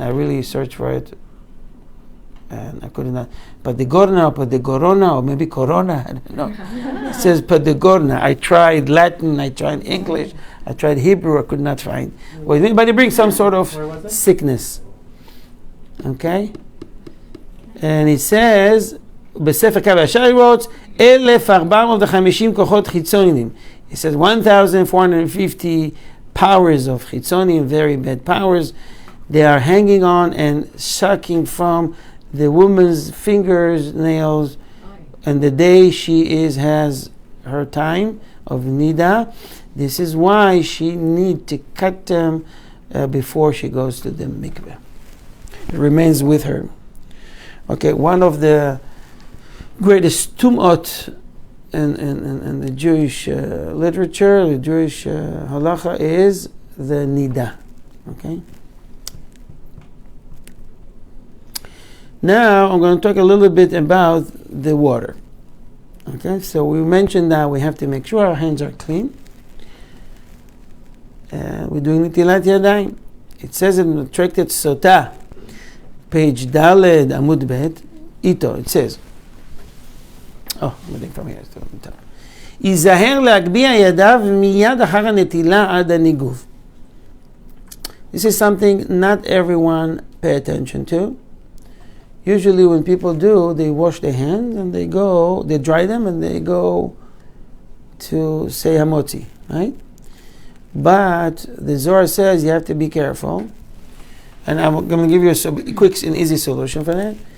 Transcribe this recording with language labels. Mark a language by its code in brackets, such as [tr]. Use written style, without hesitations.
[en] I really searched for it, and I could not. Padegorna or padegorona or maybe corona. I don't know. It says padegorna. I tried Latin. I tried English. I tried Hebrew. I could not find. Well, anybody bring some sort of sickness. Okay, and it says. [he] בספר קו הישר [en] he wrote 1,450 [he] כוחות חיצוניים. [en] He says 1,450 powers of חיצוניים, very bad powers. They are hanging on and sucking from the woman's fingers, nails, and the day she has her time of nida. This is why she need to cut them before she goes to the mikveh. It remains with her. Okay, one of the greatest tum'ot in the Jewish literature, the Jewish halacha, is the nida. Okay. Now I'm going to talk a little bit about the water. Okay, so we mentioned that we have to make sure our hands are clean. We're doing nitilat yadayim. It says in the Tractate Sotah, page Daled Amud Bet, איתו. It says, I'm reading from here. [he] ייזהר להגביה ידיו מיד אחר הנטילה עד הניגוב. [en] This is something not everyone pay attention to. Usually when people do, they wash their hands and they dry them and they go to say hamotzi, right? But the Zohar says you have to be careful. And I'm going to give you a quick and easy solution for that.